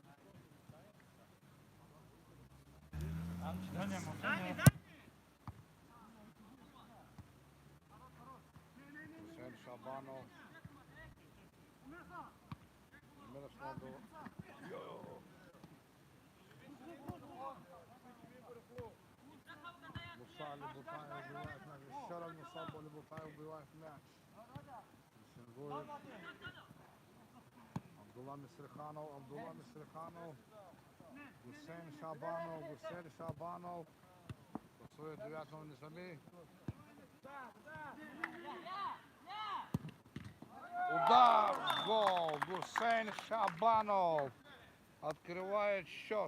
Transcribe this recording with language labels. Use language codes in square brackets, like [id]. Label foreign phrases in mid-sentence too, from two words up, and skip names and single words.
[ru] Хусейн Шабанов. Мирослав Муса Алибутаев убивает мяч. Еще раз Муса Алибутаев убивает мяч. Сингует. Абдулла Мисриханов. Абдулла Мисриханов. Гусейн Шабанов. Гусейн Шабанов. Пасует девятому Низами. Удар, гол, Гусейн Шабанов открывает счет.